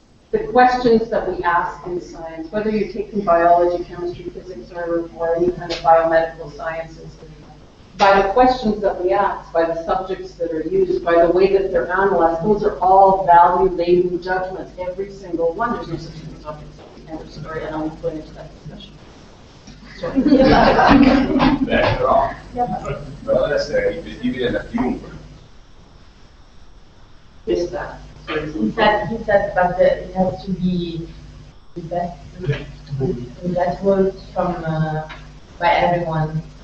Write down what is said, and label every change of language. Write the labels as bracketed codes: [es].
[en] The questions that we ask in science, whether you're taking biology, chemistry, physics, or any kind of biomedical sciences, by the questions that we ask, by the subjects that are used, by the way that they're analyzed, those are all value-laden judgments, every single one. There's no such thing as objects. Sorry, I don't want to go into that discussion. [it] Beh, però deve essere ripetibile da chiunque. [en] Is that? He said that it has to be relatable from by everyone.